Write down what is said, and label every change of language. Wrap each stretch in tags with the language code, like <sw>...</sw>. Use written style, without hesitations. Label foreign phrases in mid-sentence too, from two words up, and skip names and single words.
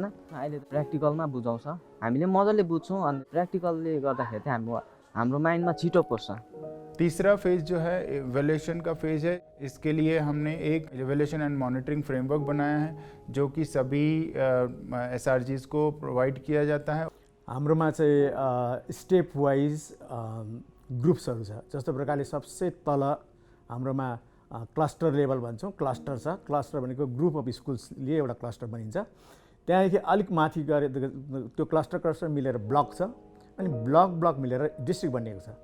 <ne>अहिले प्र्याक्टिकलमा बुझाउँछ, हामीले मजाले बुझ्छौँ अनि प्र्याक्टिकलले गर्दाखेरि चाहिँ हाम्रो माइन्डमा छिटो पस्छ।</ne> <hi>तीसरा फेज जो है इवैल्यूएशन का फेज है। इसके लिए हमने एक</hi> <en>evaluation and monitoring framework</en> <hi>बनाया है जो कि सभी एसआरजीज को प्रोवाइड किया जाता है।</hi> <ne>हाम्रोमा चाहिँ</ne> <en>step wise groupsहरू</en> <ne>छ। जस्तो प्रकारले सबसे तल हाम्रोमा</ne> <en>cluster level</en> <ne>भन्छौँ, क्लस्टर छ। क्लस्टर भनेको</ne> <en>group of schoolsले</en> <ne>एउटा क्लस्टर बनिन्छ। त्यहाँदेखि अलिक माथि गए त्यो क्लस्टर मिलेर ब्लक छ अनि ब्लक मिलेर डिस्ट्रिक्ट बनिएको छ।</ne>